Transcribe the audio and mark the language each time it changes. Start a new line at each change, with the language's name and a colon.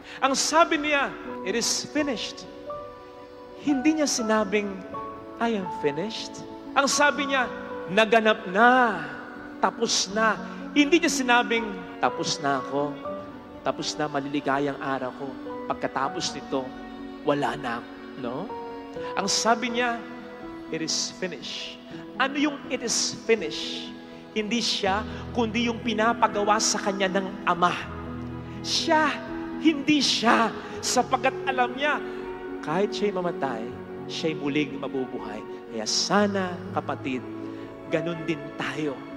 Filipino: Ang sabi niya,
English: it is finished.
Filipino: Hindi niya sinabing,
English: I am finished.
Filipino: Ang sabi niya, naganap na, tapos na. Hindi niya sinabing, tapos na ako, tapos na maliligayang araw ko. Pagkatapos nito, wala na. No? Ang sabi niya,
English: it is finished.
Filipino: Ano yung
English: it is finished?
Filipino: Hindi siya, kundi yung pinapagawa sa kanya ng Ama. Siya, hindi siya, sapagkat alam niya, kahit siya'y mamatay, siya'y muling mabubuhay. Kaya sana, kapatid, ganun din tayo.